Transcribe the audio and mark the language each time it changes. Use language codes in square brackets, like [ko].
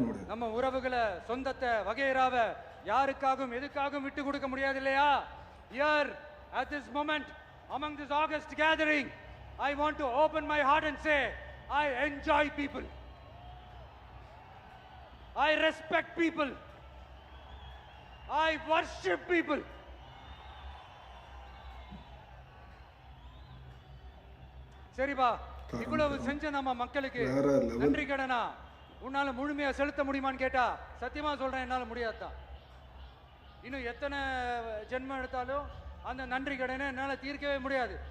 [ta] நம்ம உறவுகளை, சொந்தத்தை, வகைராவை யாருக்காகவும் எதுக்காகவும் விட்டு கொடுக்க முடியாது இல்லையா? [en] Here at this moment among this August gathering I want to open my heart and say I enjoy people, I respect people, I worship people. [ta] சரிப்பா, இவ்வளவு செஞ்ச நம்ம மக்களுக்கு நன்றி கடனா உன்னால முழுமையா செலுத்த முடியுமான்னு கேட்டா சத்தியமா சொல்றேன், என்னால முடியாதுதான். இன்னும் எத்தனை ஜென்மம் எடுத்தாலும் அந்த நன்றி கடனை என்னால தீர்க்கவே முடியாது.